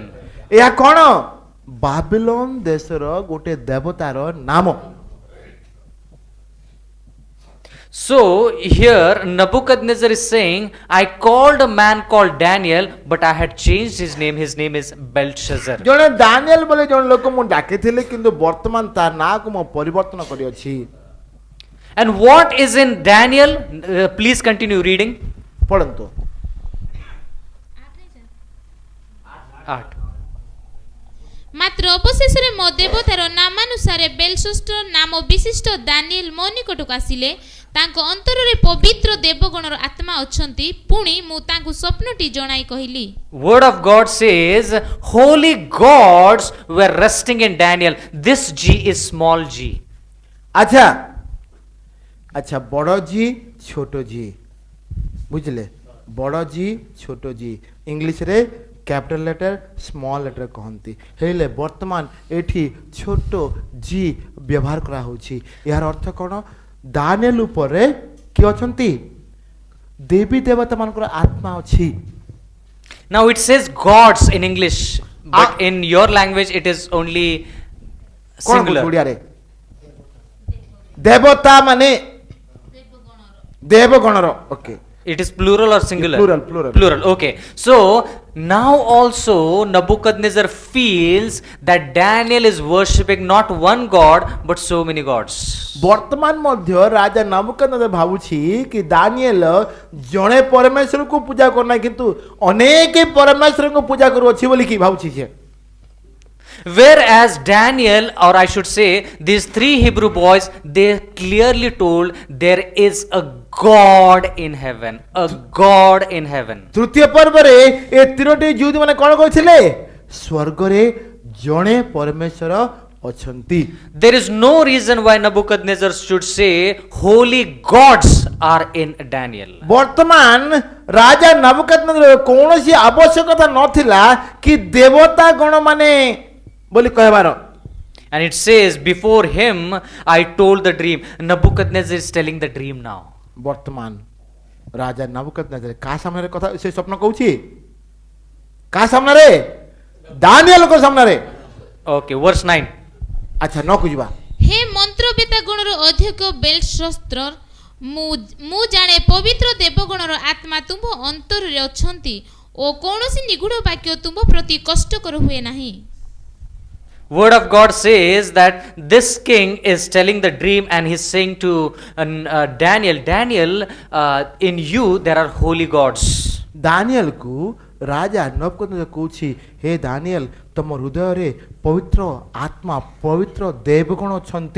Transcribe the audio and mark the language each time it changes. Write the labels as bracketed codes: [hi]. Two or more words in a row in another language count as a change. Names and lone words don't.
[or] ଏହା କ'ଣ? ବାବିଲୋନ ଦେଶର ଗୋଟେ ଦେବତାର ନାମ। [en] So here Nebuchadnezzar is saying, I called a man called Daniel, but I had changed his name. His name is Belshazzar. [or] ଜଣେ ଦାନିଏଲ ବୋଲି ଜଣେ ଲୋକ ମୁଁ ଡାକିଥିଲି କିନ୍ତୁ ବର୍ତ୍ତମାନ ତା ନାଁକୁ ମୁଁ ପରିବର୍ତ୍ତନ କରିଅଛି। [en] And what is in Daniel? Please continue reading. [or] ପଢ଼ନ୍ତୁ। 8. ମାତ୍ର ଅବଶେଷରେ ମୋ ଦେବତାର ନାମାନୁସାରେ ବେଲଶସ୍ତର ନାମ ବିଶିଷ୍ଟ ଦାନିଏଲ ମୋ ନିକଟକୁ ଆସିଲେ। ତାଙ୍କ ଅନ୍ତରରେ ପବିତ୍ର ଦେବଗଣର ଆତ୍ମା ଅଛନ୍ତି। ପୁଣି ମୁଁ ତାଙ୍କୁ ସ୍ୱପ୍ନଟି ଜଣାଇ କହିଲି। [en] Word of God says, holy gods were resting in Daniel. This G is small g. [or] ଆଚ୍ଛା ଆଚ୍ଛା ବଡ଼ ଜି ଛୋଟ ଜି ବୁଝିଲେ? ବଡ଼ ଜି ଛୋଟ ଜି ଇଂଲିଶରେ [en] capital letter small letter [or] କହନ୍ତି। ହେଲେ ବର୍ତ୍ତମାନ ଏଠି ଛୋଟ ଜି ବ୍ୟବହାର କରାହେଉଛି। ଏହାର ଅର୍ଥ କ'ଣ? ଦାନିଏଲ ଉପରେ କିଏ ଅଛନ୍ତି? ଦେବୀ ଦେବତାମାନଙ୍କର ଆତ୍ମା ଅଛି। [en] Now it says gods in English, but in your language it is only [or] କ'ଣ [en] singular. [or] ଓଡ଼ିଆରେ? ଦେବତା ମାନେ ଦେବଗଣର। ଓକେ, [en] It is plural or singular? Plural, plural. Plural, okay. So now also Nebuchadnezzar feels that Daniel is worshipping not one god but so many gods. [or] ବର୍ତ୍ତମାନ ମଧ୍ୟ ରାଜା ନବୁକଦନେସର ଭାବୁଛି କି ଦାନିଏଲ ଜଣେ ପରମେଶ୍ୱରକୁ ପୂଜା କରୁନାହିଁ କିନ୍ତୁ ଅନେକ ପରମେଶ୍ୱରଙ୍କୁ ପୂଜା କରୁଅଛି ବୋଲିକି ଭାବୁଛି ସେ। [en] Whereas Daniel, or I should say these 3 Hebrew boys, they clearly told there is a God in heaven, a God in heaven. [or] ତୃତୀୟ ପର୍ବରେ ଏ ତିନୋଟି ଯୁଦ୍ଧ ମାନେ କ'ଣ କହିଥିଲେ? ସ୍ୱର୍ଗରେ ଜଣେ ପରମେଶ୍ୱର ଅଛନ୍ତି। [en] There is no reason why Nebuchadnezzar should say holy gods are in Daniel. [or] ବର୍ତ୍ତମାନ ରାଜା ନବୁକଦନେସର କୌଣସି ଆବଶ୍ୟକତା ନଥିଲା କି ଦେବତା ଗଣ ମାନେ ବୋଲି କହିବାର। [en] And it says, before him I told the dream. Nebuchadnezzar is telling the dream now. [or] ବର୍ତ୍ତମାନ ରାଜା ନବୁକଦନେସର କାହା ସାମ୍ନାରେ କଥା ସେ ସ୍ୱପ୍ନ କହୁଛି? କାହା ସାମ୍ନାରେ? ଦାନିଏଲଙ୍କ ସାମ୍ନାରେ। [en] Okay, verse 9. [or] ଆଚ୍ଛା ନକୁ ଯିବା। ହେ ମନ୍ତ୍ରବେତା ଗଣର ଅଧ୍ୟକ୍ଷ ବେଲଶସ୍ତର, ମୁଁ ଜାଣେ ପବିତ୍ର ଦେବଗଣର ଆତ୍ମା ତୁମ୍ଭ ଅନ୍ତରରେ ଅଛନ୍ତି ଓ କୌଣସି ନିଗୁଢ଼ ବାକ୍ୟ ତୁମ୍ଭ ପ୍ରତି କଷ୍ଟକର ହୁଏ ନାହିଁ। [en] Word of God says that this king is telling the dream and he's saying to Daniel, in you there are holy gods. [or] ଦାନିଏଲକୁ ରାଜା ନବୁକଦନେସର କହୁଛି, ହେ ଦାନିଏଲ ତମ ହୃଦୟରେ ପବିତ୍ର ଆତ୍ମା ପବିତ୍ର ଦେବଗଣ ଅଛନ୍ତି।